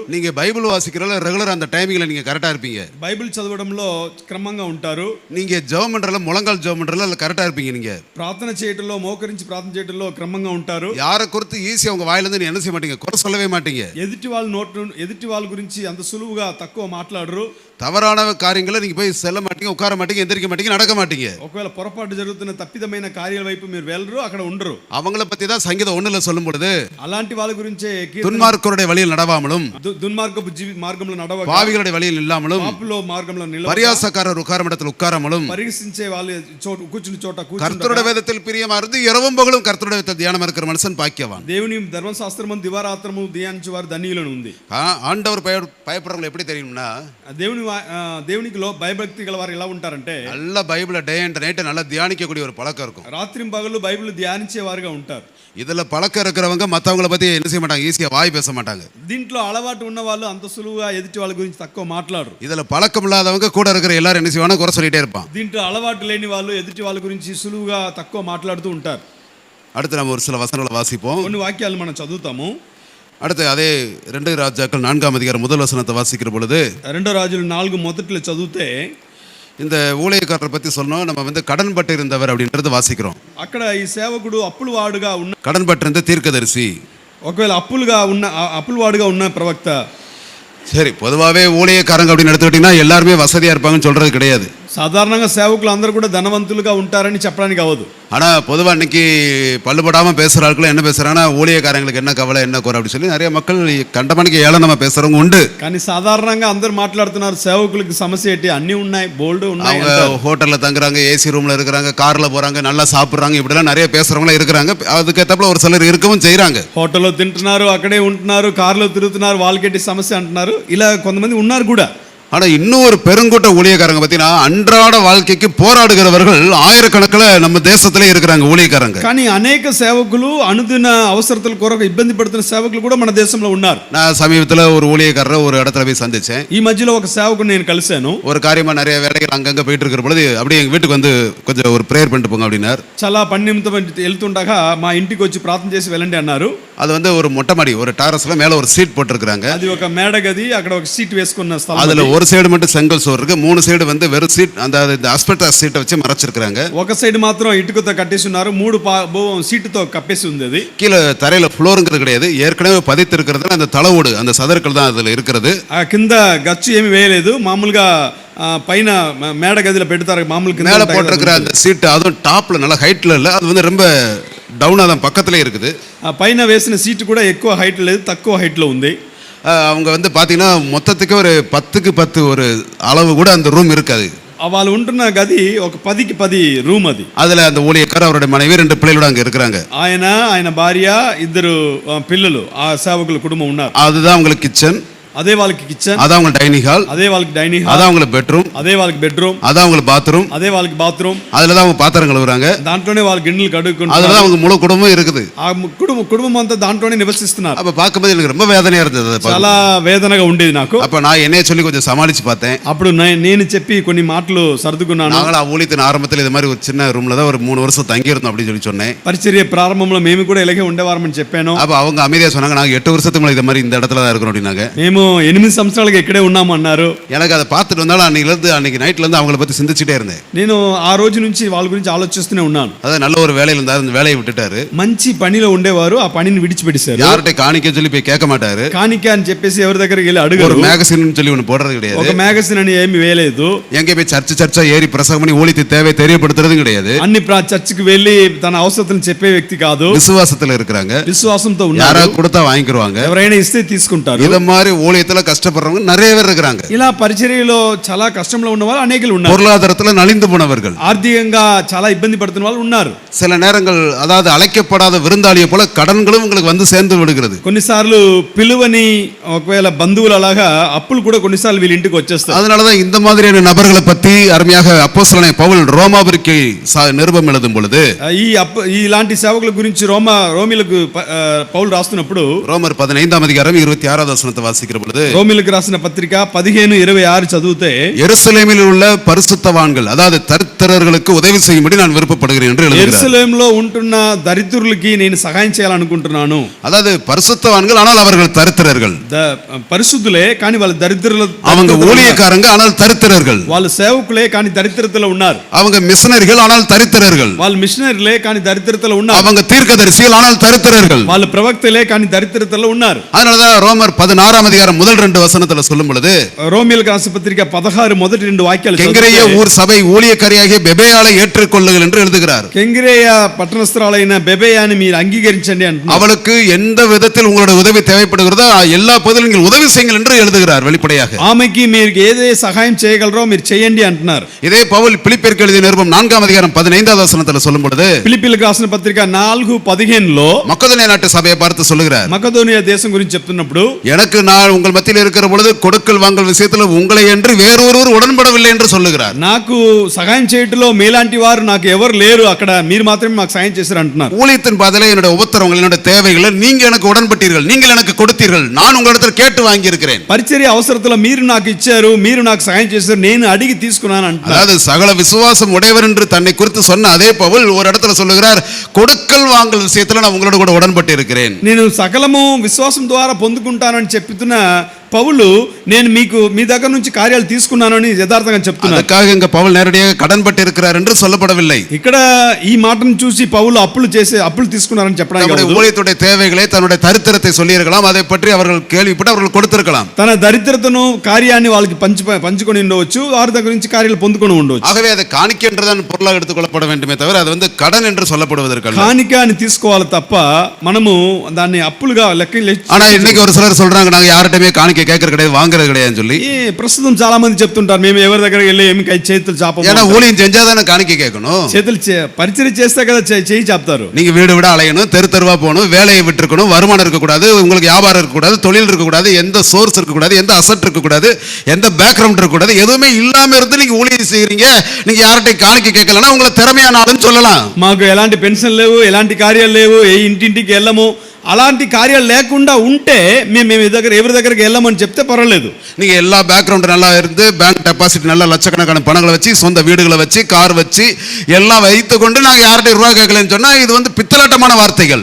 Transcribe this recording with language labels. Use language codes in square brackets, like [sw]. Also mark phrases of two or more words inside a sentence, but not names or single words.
[ta] நீங்க பைபிள் வாசிக்கிறதுல ரெகுலர் அந்த டைமிங்ல நீங்க கரெக்டா இருப்பீங்க. [te] బైబిల్ చదవడంలో క్రమంగా ఉంటారు. [ta] நீங்க ஜெபம் பண்றதுல முழங்கால் ஜெபம் பண்றதுல கரெக்டா இருப்பீங்க. நீங்க [te] ప్రార్థన చేయడంలో మోకరించి ప్రార్థన చేయడంలో క్రమంగా ఉంటారు. [ta] யாரை குறித்து ஈஸியா உங்க வாயில இருந்து என்ன செய்ய மாட்டீங்க, குறை சொல்லவே மாட்டீங்க. [te] ఎదుటి వాళ్ళ గురించి అంత సులువుగా తక్కువ మాట్లాడరు. [ta] தவறான காரியங்களை நீங்க போய் செல்ல மாட்டீங்க, உட்கார மாட்டீங்க, எந்திரிக்க மாட்டீங்க, நடக்க மாட்டீங்க. [te] ఒకవేళ పొరపాటు జరుగుతున్న తప్పిదమైన కార్యాల వైపు మీరు వెళ్ళరు, అక్కడ ఉండరు. [ta] அவங்கள பத்தி தான் சங்கீதம் 1ல சொல்லும் பொழுது, [te] అలాంటి వాళ్ళ గురించే [ta] துன்மார்க்கருடைய வழியில் நடவாமலும் [te] దుర్మార్గపు మార్గంలో నడవక, [ta] பாவிகளுடைய வழியில் இல்லாமலும், [te] పాపుల మార్గంలో నిలవక, [ta] பரியாசக்காரர் உட்காரும் இடத்தில் உட்காராமலும், [te] పరిహసించే వాళ్ళు కూర్చుని చోట [ta] கர்த்தருடைய வேதத்தில் பிரியமா இருந்து இரவும் பகலும் கர்த்தருடைய வேதத்தில் தியானம் இருக்கிற மனுஷன் பாக்கியவான். [te] దేవుని ధర్మశాస్త్రము దివారాత్రము ధ్యానించే వారు ధన్యులను ఉంది. [ta] ஆண்டவர் பயப்படுறவங்க எப்படி தெரியும்னா, [te] దేవునికి భయభక్తి గల వారు ఎలా ఉంటారంటే [ta] நல்ல பைபிளை [en] day and night [ta] நல்லா தியானிக்கக்கூடிய ஒரு பழக்கம் இருக்கும். [te] రాత్రింపగలు బైబిల్ ధ్యానించే వారుగా ఉంటారు. [ta] இதுல பழக்கம் இருக்கிறவங்க மற்றவங்களை பத்தி என்ன செய்ய மாட்டாங்க, ஈஸியா வாய் பேச மாட்டாங்க. [te] దీంట్లో అలవాటు ఉన్న వాళ్ళు అంత సులువుగా ఎదుటి వాళ్ళ గురించి తక్కువ మాట్లాడరు. [ta] இதுல பழக்கம் இல்லாதவங்க கூட இருக்கிற எல்லாரும் என்ன செய்வாங்க, குறை சொல்லிட்டே இருப்பான். [te] దీంట్లో అలవాటు లేని వాళ్ళు ఎదుటి వాళ్ళ గురించి సులువుగా తక్కువ మాట్లాడుతూ ఉంటారు. [ta] அடுத்து நம்ம ஒரு சில வசனங்களை வாசிப்போம். [te] కొన్ని వాక్యాలు మనం చదువుతాము. [ta] அடுத்து அதே 2 ராஜாக்கள் 4ஆம் அதிகாரம் முதல் வசனத்தை வாசிக்கிற பொழுது, [te] 2 రాజులు 4 మొదట్లో చదివితే [ta] இந்த ஊழியக்காரரை பத்தி சொன்னோம், நம்ம வந்து கடன் பட்டு இருந்தவர் அப்படின்றது வாசிக்கிறோம். [te] అక్కడ ఈ సేవకుడు అప్పుల వాడుగా ఉన్న, [ta] கடன் பட்டு இருந்த தீர்க்கதரிசி, [te] ఒకవేళ అప్పుల వాడుగా ఉన్న ప్రవక్త. [ta] சரி, பொதுவாகவே ஊழியக்காரங்க அப்படின்னு எடுத்துக்கிட்டீங்கன்னா எல்லாருமே வசதியா இருப்பாங்கன்னு சொல்றது கிடையாது. [te] సాధారణంగా సేవకులు అందరూ కూడా ధనవంతులుగా ఉంటారని చెప్పడానికి అవ్వదు. [ta] ஆனா பொதுவா இன்னைக்கு பல்லுபடாம பேசுற ஆட்கள் என்ன பேசுறாங்கன்னா ஊழியக்காரங்களுக்கு என்ன கவலை என்ன குறை அப்படி சொல்லி நிறைய மக்கள் கண்டமேனிக்கு ஏளனமா பேசுறவங்க உண்டு. [te] కానీ సాధారణంగా అందరూ మాట్లాడుతున్నారు సేవకులకు సమస్య ఏంటి, అన్ని ఉన్నాయి, బోల్డ్ ఉన్నాయి. [ta] அவங்க ஹோட்டல்ல தங்குறாங்க, ஏசி ரூம்ல இருக்கிறாங்க, கார்ல போறாங்க, நல்லா சாப்பிடுறாங்க, இப்படிலாம் நிறைய பேசுறவங்க இருக்கிறாங்க. அதுக்கேற்றப்பல ஒரு சிலர் இருக்கவும் செய்யறாங்க. [te] హోటల్లో తింటున్నారు, అక్కడే ఉంటున్నారు, కార్లో తిరుగుతున్నారు, వాళ్ళకేంటి సమస్య అంటున్నారు. ఇలా కొంతమంది ఉన్నారు కూడా. [ta] ஆனா இன்னும் ஒரு பெருங்கூட்ட ஊழியக்காரங்க பார்த்தீங்கன்னா அன்றாட வாழ்க்கைக்கு போராடுகிறவர்கள் ஆயிரக்கணக்கில் நம்ம தேசத்திலே இருக்கிறாங்க ஊழியக்காரங்க. [te] కానీ అనేక సేవకులు అనుదిన అవసరతల కొరకు ఇబ్బంది పడుతున్న సేవకులు కూడా మన దేశంలో ఉన్నారు. [ta] நான் சமீபத்தில் ஒரு ஊழியக்காரரை ஒரு இடத்துல போய் சந்திச்சேன். [te] ఈ మధ్యలో ఒక సేవకుని నేను కలిశాను. [ta] ஒரு காரியமா நிறைய வேலைகள் அங்கங்க போயிட்டு இருக்கிற பொழுது அப்படியே எங்க வீட்டுக்கு வந்து கொஞ்சம் ஒரு ப்ரேயர் பண்ணிட்டு போங்க அப்படின்னார். [te] చాలా పని నిమిత్తం వెళ్తుండగా మా ఇంటికి వచ్చి ప్రార్థన చేసి వెళ్ళండి అన్నారు. [ta] அது வந்து ஒரு மொட்டை மாடி, ஒரு டாரஸ்ல மேல ஒரு சீட் போட்டிருக்காங்க. [te] అది ఒక మేడ గది, అక్కడ ఒక సీట్ వేసుకున్న స్థలం. [ta] அதுல ஒரு சைடு மட்டும் செங்கல் சோறு இருக்கு, 3 சைடு வந்து வெறும் சீட், அந்த அஸ்பெக்டாஸ் సీట్ வச்சு மறைச்சிருக்காங்க. [te] ఒక సైడ్ మాత్రం ఇటుకతో కట్టేసి ఉన్నారు, 3 సీటుతో కప్పేసి ఉంది. అది [ta] கீழே தரையில ఫ్లోర్ங்கிறது கிடையாது, ஏற்கனவே பதித்து இருக்கிறதுல அந்த தளவோடு அந்த சதற்கள் தான் அதுல இருக்கிறது. [te] ఆ కింద గచ్చు ఏమి వేయలేదు, మామూలుగా పైన మేడ గదిలో పెడతారు మామూలుగా. [ta] மேல போட்டிருக்கிற அந்த சீட் அதுவும் டாப்ல நல்ல ஹைட்ல இல்ல, அது வந்து ரொம்ப డౌన్ தான் పక్కத்திலே இருக்குது. [te] ఆ పైన వేసిన సీట్ కూడా ఎక్కువ హైట్ లేదు, తక్కువ హైట్ లో ఉంది. [ta] அவங்க வந்து பாத்தீங்கன்னா மொத்தத்துக்கு ஒரு 10க்கு 10 ஒரு அளவு கூட அந்த ரூம் இருக்காது. [te] వాళ్ళు ఉంటున్న గది ఒక 10కి 10 రూమ్. అది [ta] அதுல அந்த ஊழியக்காரர் அவருடைய மனைவி 2 பிள்ளைகளோட அங்க இருக்கிறாங்க. [te] ఆయన భార్య, 2 పిల్లలు ఆ సేవకుల కుటుంబం ఉన్నారు. [ta] அதுதான் அவங்களுக்கு கிச்சன், [te] అదే వాళ్ళకి కిచెన్, [ta] அதான் அவங்க [en] dining hall, [te] అదే వాళ్ళకి [en] dining hall, [ta] அதான் அவங்களுக்கு பெட்ரூம், [te] అదే వాళ్ళకి బెడ్రూమ్, [ta] அதான் அவங்களுக்கு பாத்ரூம், [te] అదే వాళ్ళకి బాత్రూమ్. [ta] அதுல தான் அவங்க பாத்திரம் கழுவுறாங்க, [te] దాంట్లోనే వాళ్ళ గిన్నెలు కడుక్కుంటారు. [ta] அதுல தான் அவங்க முழு குடும்பம் இருக்குது. [te] ఆ కుటుంబం అంతా దాంట్లోనే నివసిస్తున్నారు. [ta] அப்ப பார்க்கும்போது எனக்கு ரொம்ப வேதனையா இருந்தது அதை பார்க்க. [te] చాలా వేదనగా ఉండేది నాకు. [ta] அப்ப நான் என்னைய சொல்லி கொஞ்சம் சமாளிச்சு பார்த்தேன். [te] అప్పుడు నేను చెప్పి కొన్ని మాటలు సర్దుకున్నాను. [ta] நாங்களா ஊழியத்தின் ஆரம்பத்தில் இது மாதிரி ஒரு சின்ன ரூம்ல தான் ஒரு 3 வருஷம் தங்கி இருந்தோம் அப்படின்னு சொல்லி சொன்னேன். [te] పరిచర్య ప్రారంభంలో మేము కూడా ఇలాగే ఉండేవారమని చెప్పాను. [ta] அப்ப அவங்க அமைதியா சொன்னாங்க, நாங்க 8 வருஷத்துக்கு முன்னாடி இது மாதிரி இந்த இடத்துல தான் இருக்கிறோம் அப்படின்னாங்க. [te] మేము 8 సంవత్సరాలుగా ఇక్కడే ఉన్నాము అన్నారు. [ta] எனக்கு அதை பார்த்துட்டு வந்தாலும் அன்னைக்கு நைட்ல இருந்து அவங்கள பத்தி சிந்திச்சுட்டே இருந்தேன். [te] నేను ఆ రోజు నుంచి వాళ్ళ గురించి ఆలోచిస్తూనే ఉన్నాను. [ta] அதாவது நல்ல ஒரு வேலையில இருந்தாரு, அந்த வேலையை விட்டுட்டாரு. [te] మంచి పనిలో ఉండేవారు, ఆ పనిని విడిచిపెట్టేశారు. [ta] யார்கிட்ட காணிக்க சொல்லி போய் கேட்க மாட்டாரு. [te] కానిక అని చెప్పేసి ఎవరి దగ్గరికి వెళ్ళి అడగరు. [ta] ஒரு மேகசின் சொல்லி ஒன்று போடுறது கிடையாது. [te] ఒక మ్యాగజైన్ అని ఏమీ వేయలేదు. [ta] எங்கே போய் சர்ச்சா ஏறி பிரசங்கம் பண்ணி ஊழியத்தை தேவை தெரியப்படுத்துறதும் கிடையாது. [te] అన్ని చర్చికి వెళ్ళి తన అవసరతను చెప్పే వ్యక్తి కాదు. [ta] விசுவாசத்துல இருக்கிறாங்க, [te] విశ్వాసంతో ఉన్నారు. [ta] யாராவது கொடுத்தா வாங்கிக்குவாங்க, [te] ఎవరైనా ఇస్తే తీసుకుంటారు. [ta] இத மாதிரி ஊழியத்துல கஷ்டப்படுறவங்க நிறைய பேர் இருக்கிறாங்க. [te] ఇలా పరిచర్యలో చాలా కష్టంలో ఉన్న వాళ్ళు అనేకులు ఉన్నారు. [ta] பொருளாதாரத்துல நலிந்து போனவர்கள், [te] ఆర్థికంగా చాలా ఇబ్బంది పడుతున్న వాళ్ళు ఉన్నారు. [ta] சில நேரங்கள் அதாவது அழைக்கப்படாத விருந்தாளியை போல கடன்களும் உங்களுக்கு வந்து சேர்ந்து விடுகிறது. [te] కొన్నిసార్లు పిలువని ఒకవేళ బంధువులు అలాగా అప్పులు కూడా కొన్నిసార్లు వీళ్ళ ఇంటికి వచ్చేస్తాయి. [ta] அதனாலதான் இந்த மாதிரியான நபர்களை பத்தி அருமையாக அப்போஸ்தலனாகிய பவுல் ரோமாவிற்கு நிருபம் எழுதும் பொழுது [te] ఇలాంటి సేవకుల గురించి రోమిలకు పౌలు రాస్తున్నప్పుడు [ta] ரோமர் 15ஆம் அதிகாரம் 26வது வசனத்தை வாசிக்கிற பொழுது, [te] రోమిలకు రాసిన పత్రిక 15:26 చదివితే, [ta] எருசலேமில் உள்ள பரிசுத்தவான்கள் அதாவது தரித்திரர்களுக்கு உதவி செய்யும்படி நான் விருப்பப்படுகிறேன் என்று எழுதுகிறார். [te] యెరూషలేములో ఉంటున్న దరిద్రులకి నేను సహాయం చేయాలనుకుంటున్నాను. [ta] அதாவது பரிசுத்தவான்கள் ஆனால் அவர்கள் தரித்திரர்கள். [te] పరిశుద్ధులే కానీ వాళ్ళు దరిద్రులు. [ta] அவங்க ஊழியக்காரங்க ஆனால் தரித்திரர்கள். [te] వాళ్ళు సేవకులే కానీ దరిద్రతలో ఉన్నారు. [ta] அவங்க மிஷனரிகள் ஆனால் தரித்திரர்கள். [te] వాళ్ళు మిషనరీలే కానీ దరిద్రతలో ఉన్నారు. [ta] அவங்க தீர்க்கதரிசிகள் ஆனால் தரித்திரர்கள். [te] వాళ్ళు ప్రవక్తలే కానీ దరిద్రతలో ఉన్నారు. [ta] அதனாலதான் ரோமர் 16ஆம் அதிகாரம் முதல் 2 வசனத்துல சொல்லும் பொழுது, [te] రోమిలకు రాసిన పత్రిక 16 మొదటి 2 వాక్యాలు, [ta] கெங்கிரேய ஊர் சபை ஊழியக்காரியாகிய பெபேயாளை ஏற்றுக்கொள்ளுங்கள் என்று எழுதுகிறார். [te] కెంగిరేయ పట్టణస్థురాలైన బెబేయాని మీరు అంగీకరించండి అంటున్నారు. [ta] அவளுக்கு எந்த விதத்தில் உங்களுடைய உதவி தேவைப்படுகிறதோ எல்லா பகுதியிலும் நீங்கள் உதவி செய்யுங்கள் என்று எழுதுகிறார் வெளிப்படையாக. [te] ఆమెకి మీరు ఏదే సహాయం చేయగలరో మీరు చేయండి అంటున్నారు. [ta] இதே பவுல் பிலிப்பியருக்கு எழுதிய நிருபம் 4ஆம் அதிகாரம் 15வது வசனத்துல சொல்லும் பொழுது, [te] ఫిలిప్పీలకు రాసిన పత్రిక 4:15లో [ta] மக்கதோனியா நாட்டு சபையை பார்த்து சொல்லுகிறார். [te] మకదోనియా దేశం గురించి చెప్తున్నప్పుడు, [ta] எனக்கு நான் உங்கள் மத்தியில் இருக்கிற பொழுது கொடுக்கல் வாங்கல் விஷயத்தில் உங்களை என்று வேறொருவர் உடன்படவில்லை என்று சொல்லுகிறார். [te] నాకు సహాయం చేయటంలో మీలాంటి వారు నాకు ఎవరు లేరు, అక్కడ మీరు మాత్రమే మాకు సహాయం చేశారు అంటున్నారు. [ta] ஊழியத்தின் பாதையில என்னுடைய உபத்திரவங்கள் என்னுடைய தேவைகளை நீங்க எனக்கு உடன்பட்டீர்கள், நீங்கள் எனக்கு கொடுத்தீர்கள், நான் உங்களிடத்தில் கேட்டு வாங்கி இருக்கிறேன். [te] పరిచర్య అవసరతలో మీరు నాకు ఇచ్చారు, మీరు నాకు సహాయం చేశారు, నేను అడిగి తీసుకున్నాను అంటున్నారు. [ta] அதாவது సகల விசுவாசம் உடையவர் என்று தன்னை குறித்து சொன்ன அதே பவுல் ஒரு இடத்துல சொல்லுகிறார், கொடுக்கல் வாங்கல் விஷயத்துல நான் உங்களோட கூட உடன்பட்டு இருக்கிறேன். [te] నేను సకలము విశ్వాసం ద్వారా పొందుకుంటానని చెప్తున్న పౌలు నేను మీకు మీ దగ్గర నుంచి కార్యాలు తీసుకున్నానని యథార్థంగా చెప్తున్నారు. [ta] அதுக்காக இங்க பவுல் நேரடியாக கடன் பட்டு இருக்கிறார் என்று சொல்லப்படவில்லை. [te] ఇక్కడ ఈ మాటను చూసి పౌలు అప్పులు తీసుకున్నారని చెప్పడానికి [ta] தன்னுடைய [te] కాదు. [ta] ஊழியத்துடைய தேவைகளை தன்னுடைய தரித்திரத்தை சொல்லியிருக்கலாம். அதை பற்றி அவர்கள் கேள்விப்பட்டு அவர்கள் கொடுத்திருக்கலாம். [te] తన దరిద్రతను కార్యాన్ని వాళ్ళకి పంచుకొని ఉండవచ్చు, వారి దగ్గర నుంచి కార్యాలు పొందుకొని ఉండవచ్చు. [ta] ஆகவே அதை காணிக்கை என்றுதான் பொருளாக எடுத்துக்கொள்ளப்பட வேண்டுமே தவிர அது வந்து கடன் என்று சொல்லப்படுவதற்கல்ல. [te] కాணிక అని తీసుకోవాలి తప్ప మనము దాన్ని అప్పులుగా లెక్క. [ta] ஆனா இன்னைக்கு ஒரு சிலர் சொல்றாங்க நாங்க யார்கிட்டயுமே காணிக்கை கேட்கறது கிடையாது வாங்குறது கிடையாதுன்னு சொல்லி. [te] ప్రస్తుతం చాలా మంది చెప్తుంటారు మేము ఎవరి దగ్గర వెళ్ళి ఏమి చేతులు చాపము. [ta] ஏன்னா ஊழியம் செஞ்சாதானே காணிக்கை கேட்கணும். [te] చేతులు పరిచయం చేస్తే కదా చేయి చాపుతారు. [ta] நீங்க வீடு விட அலையணும், தெரு தெருவா போகணும், வேலையை விட்டுருக்கணும், வருமானம் இருக்கக்கூடாது, உங்களுக்கு வியாபாரம் இருக்கக்கூடாது, தொழில் இருக்கக்கூடாது, எந்த சோர்ஸ் இருக்கக்கூடாது, எந்த அசட் இருக்கக்கூடாது, எந்த பேக்ரவுண்ட் இருக்கக்கூடாது, எதுவுமே இல்லாம இருந்து நீங்க ஊழியம் செய்யறீங்க. நீங்க யார்கிட்ட காணிக்கை கேட்கலன்னா உங்களை திறமையான ஆளுன்னு சொல்லலாம். [te] మాకు ఎలాంటి పెన్షన్ లేవు, ఎలాంటి కార్యాలు లేవు, ఇంటింటికి వెళ్ళము, అలాంటి కార్యాలు లేకుండా ఉంటే మేము ఎవరి దగ్గరికి వెళ్ళమని చెప్తే పర్వాలేదు. [ta] நீங்க எல்லா பேக்ரவுண்ட் நல்லா இருந்து [en] bank deposit [ta] நல்லா லட்சக்கணக்கான பணங்களை வச்சு சொந்த வீடுகளை வச்சு கார் வச்சு எல்லாம் வைத்து கொண்டு நாங்க யார்கிட்ட ரூபா கேட்கலன்னு சொன்னா இது வந்து பித்தலாட்டமான வார்த்தைகள்.